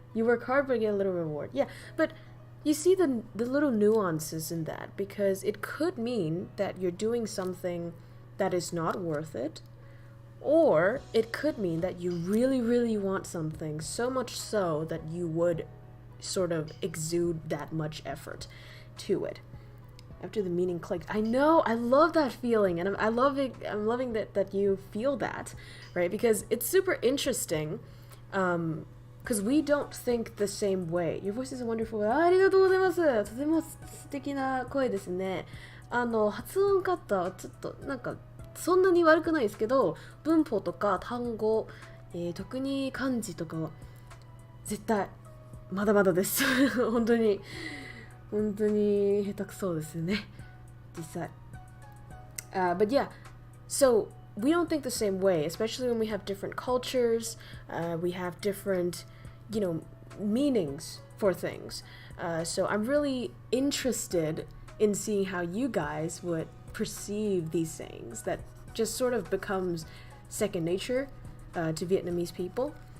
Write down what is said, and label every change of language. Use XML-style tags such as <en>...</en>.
<en>You work hard but get a little reward. Yeah, but you see the little nuances in that, because it could mean that you're doing something that is not worth it, or it could mean that you really, really want something, so much so that you would sort of exude that much effort to it. After the meaning clicked. I know, I love that feeling, and I'm loving that you feel that, right? Because it's super interesting, because we don't think the same way. Your voice is wonderful.</en> <ja>ありがとうございます。とても素敵な声ですね。発音カッターはちょっとなんかそんなに悪くないですけど、文法とか単語、特に漢字とかは絶対まだまだです。本当に下手くそですね、実際。</ja> <en>But yeah, so we don't think the same way, especially when we have different cultures, we have different, meanings for things. So I'm really interested in seeing how you guys would perceive these sayings that just sort of becomes second nature to Vietnamese people.</en>